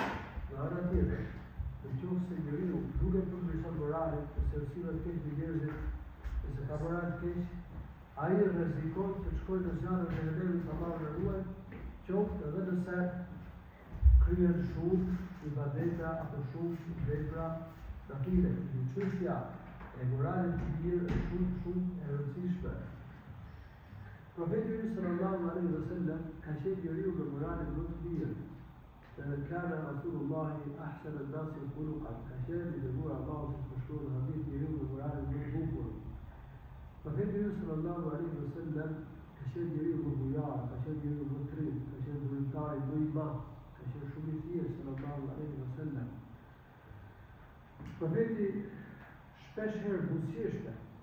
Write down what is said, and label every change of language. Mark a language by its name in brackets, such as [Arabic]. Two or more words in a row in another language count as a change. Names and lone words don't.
[Albanian] Në anën tjetër, nëse njeriu nuk e përmirëson moralin, ose sillet keq me njerëzit, ose ka moral të keq, ai rrezikon të shkojë në zjarrin e Xhehenemit, Allahu na ruaj, qoftë edhe nëse kryen shumë ibadete apo shumë vepra nafile. Çështja e moralit të mirë është shumë e rëndësishme. Profeti [Arabic] صلى الله عليه وسلم [Albanian] ka qenë njeriu me moralin më të mirë. [Arabic] كان رسول الله أحسن الناس خلقا. [Albanian] Ka qenë i dëruar Allahu të shkruar në hadith njeriu me moralin më të bukur. Profeti [Arabic] صلى الله عليه وسلم [Albanian] ka qenë njeriu më bujar, ka qenë njeriu më të trim, ka qenë vullnetari më i madh, ka qenë shumë i thjeshtë [Arabic] صلى الله عليه وسلم. [Albanian] Profeti shpesh herë buzëqeshte.